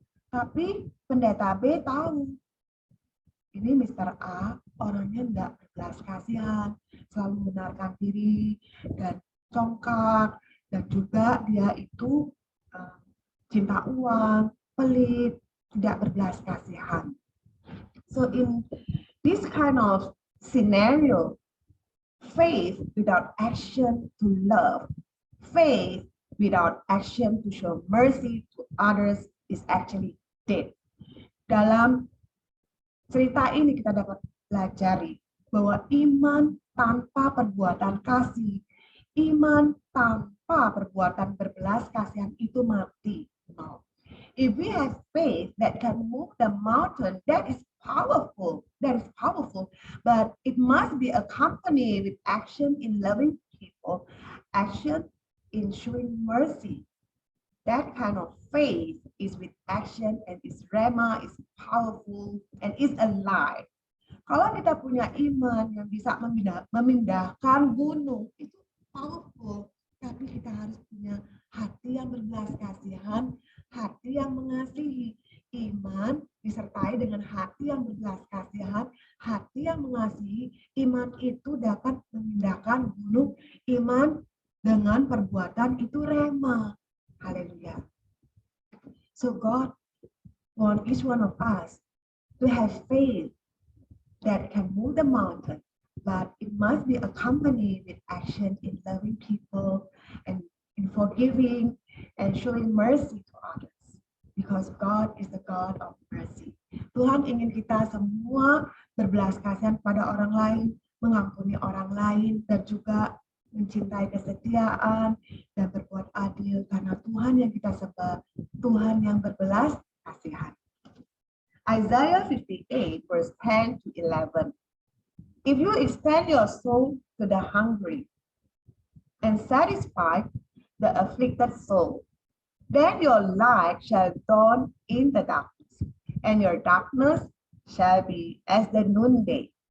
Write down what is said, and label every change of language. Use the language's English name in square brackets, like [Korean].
[Indonesian] Tapi pendeta B tahu, ini Mr. A orangnya enggak berbelas kasihan, selalu membenarkan diri dan congkak, dan juga dia itu cinta uang, pelit, tidak berbelas kasihan. [English] So in this kind of scenario, faith without action to love, faith without action to show mercy to others is actually dead. [Indonesian] Dalam cerita ini kita dapat pelajari bahwa iman tanpa perbuatan kasih, iman tanpa perbuatan berbelas kasihan itu mati. [English] No. If we have faith that can move the mountain, that is powerful. That is powerful. But it must be accompanied with action in loving people, action in showing mercy. That kind of faith is with action and is rema, is powerful, and is alive. [Indonesian] Kalau kita punya iman yang bisa memindahkan gunung, itu powerful. Tapi kita harus punya hati yang berbelas kasihan, hati yang mengasihi. Iman disertai dengan hati yang berbelas kasihan, hati yang mengasihi. Iman itu dapat memindahkan gunung. Iman dengan perbuatan itu rema. [English] Hallelujah. So God wants each one of us to have faith that can move the mountain, but it must be accompanied with action in loving people and in forgiving and showing mercy to others, because God is the God of mercy. [Indonesian] Tuhan ingin kita semua berbelas kasihan pada orang lain, mengampuni orang lain, dan juga mencintai kesetiaan dan berbuat adil, karena Tuhan yang kita sembah, Tuhan yang berbelas kasihan. [English] Isaiah 58 verse 10 to 11. If you extend your soul to the hungry and satisfy the afflicted soul, then your light shall dawn in the darkness, and your darkness shall be as the noonday.